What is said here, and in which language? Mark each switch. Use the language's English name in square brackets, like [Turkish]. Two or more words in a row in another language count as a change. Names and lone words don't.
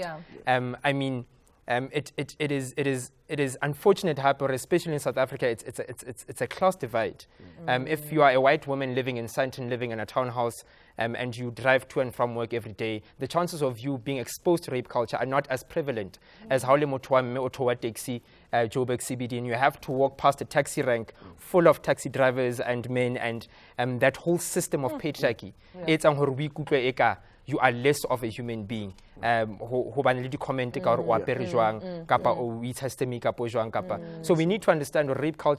[English] I mean, it is unfortunate, especially in South Africa. It's a class divide. If you are a white woman living in Sandton, living in a townhouse, and you drive to and from work every day, the chances of you being exposed to rape culture are not as prevalent as how [Southern Sotho] le motho wa mme o theoha taxi Joburg CBD, [English] and you have to walk past a taxi rank full of taxi drivers and men, and that whole system of patriarchy. It's you are less of a human being. So we need to understand rape culture.